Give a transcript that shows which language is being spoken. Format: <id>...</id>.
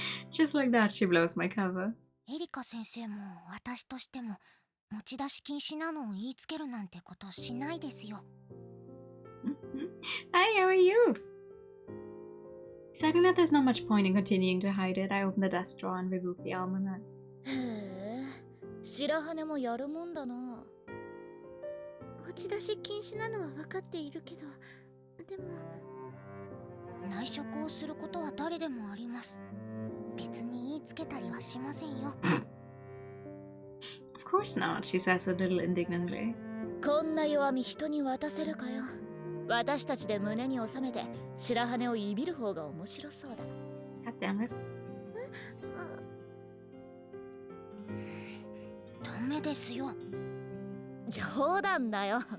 <en>Just like that, she blows my cover.</en> <ja>エリカ先生も私としても持ち出し禁止なのを言いつけるなんてことしないですよ。</ja> <en>Hi, how are you? Deciding that there's not much point in continuing to hide it, I open the desk drawer and remove the almanac.</en> <ja>へえ、白羽もやるもんだな。持ち出し禁止なのは分かっているけど、でも内職をすることは誰でもあります。別に言いつけたりはしませんよ。</ja> <en>Of course not, she says a little indignantly.</en> <ja>こんな弱み人に渡せるかよ。私たちで胸に収めて白羽をいびる方が面白そうだ。</ja> <en>God damn it.</en> <ja>ダメですよ。冗談だよ。</ja>